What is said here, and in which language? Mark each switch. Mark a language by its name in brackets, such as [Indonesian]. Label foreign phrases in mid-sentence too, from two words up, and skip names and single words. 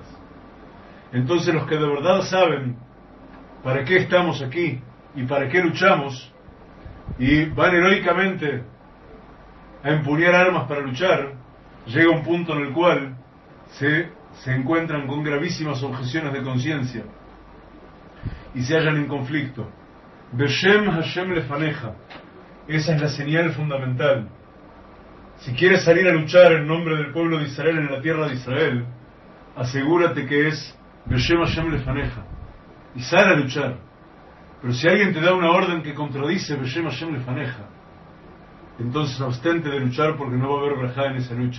[Spanish] Entonces los que de verdad saben para qué estamos aquí y para qué luchamos, y van heroicamente a empuñar armas para luchar, llega un punto en el cual se encuentran con gravísimas objeciones de conciencia y se hallan en conflicto. [Hebrew] בשם השם לפניך, [Spanish] esa es la señal fundamental. Si quieres salir a luchar en nombre del pueblo de Israel en la tierra de Israel, asegúrate que es [Hebrew] בשם השם לפניך [Spanish] y sal a luchar. Pero si alguien te da una orden que contradice [Hebrew] בשם השם לפניך, [Spanish] entonces abstente de luchar, porque no va a haber brajá en esa lucha.